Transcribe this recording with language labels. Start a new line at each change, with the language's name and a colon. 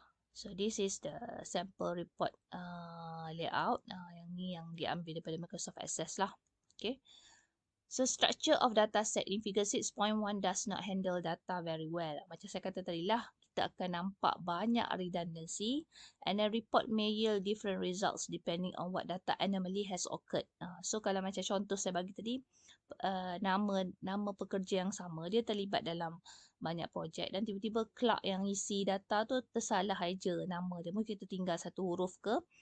English: So this is the sample report layout.
Malay: Yang ni yang diambil daripada Microsoft Access lah.
English: Okay. So structure of data set in figure 6.1 does not handle data very well.
Malay: Macam saya kata tadi lah, kita akan nampak banyak
English: redundancy, and a report may yield different results depending on what data anomaly has occurred.
Malay: So kalau macam contoh saya bagi tadi, nama pekerja yang sama, dia terlibat dalam banyak projek, dan tiba-tiba clerk yang isi data tu tersalah aja nama dia, mungkin kita tinggal satu huruf ke.